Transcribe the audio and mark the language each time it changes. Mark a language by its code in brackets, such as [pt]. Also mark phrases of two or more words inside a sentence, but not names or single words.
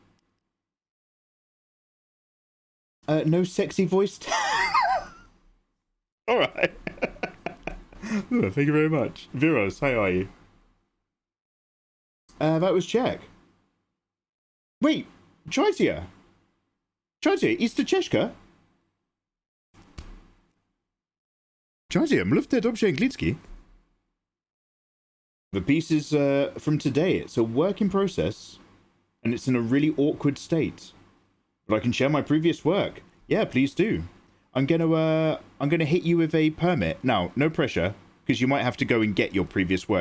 [en] No sexy voice. Alright. Thank you very much. Viros, how are you? That was Czech. Wait, Czajcia, ist Czeszka? [cs] Czajcia, mluvte dobře anglicky. [en] The piece is from today. It's a work in process, and it's in a really awkward state. But I can share my previous work. Yeah, please do. I'm gonna hit you with a permit. Now, no pressure, because you might have to go and get your previous work.